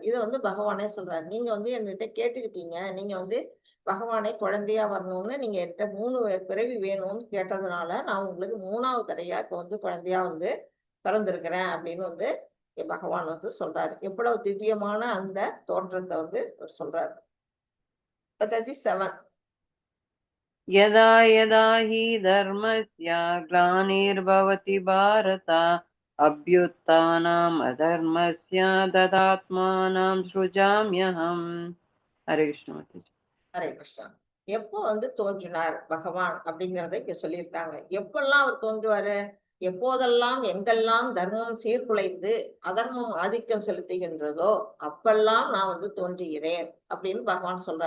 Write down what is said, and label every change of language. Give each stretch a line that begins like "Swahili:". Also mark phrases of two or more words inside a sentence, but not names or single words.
Tamil: இதை வந்து பகவானே சொல்றாரு, நீங்க வந்து என்கிட்ட கேட்டுக்கிட்டீங்க, நீங்க வந்து பகவானே குழந்தையா வரணும்னு நீங்க என்கிட்ட 3 பிறவி வேணும்னு கேட்டதுனால நான் உங்களுக்கு 3வது தடையா இப்ப வந்து குழந்தையா வந்து பிறந்திருக்கிறேன் அப்படின்னு வந்து பகவான் வந்து சொல்றாரு. எவ்வளவு திவ்யமான அந்த தோற்றத்தை வந்து சொல்றாரு. 7.
Sanskrit: यदा यदा हि धर्मस्य ग्लानिर्भवति भारत अभ्युत्थानम् अधर्मस्य तदात्मानं सृजाम्यहम्. हरे कृष्ण. हरे कृष्ण.
Tamil: எப்போ வந்து தோன்றினார் பகவான் அப்படிங்கறத இங்க சொல்லியிருக்காங்க. எப்பெல்லாம் அவர் தோன்றுவாரு? எப்போதெல்லாம் எங்கெல்லாம் தர்மம் சீர்குலைந்து அதர்மம் ஆதிக்கம் செலுத்துகின்றதோ அப்பெல்லாம் நான் வந்து தோன்றுகிறேன் அப்படின்னு பகவான் சொல்றாரு.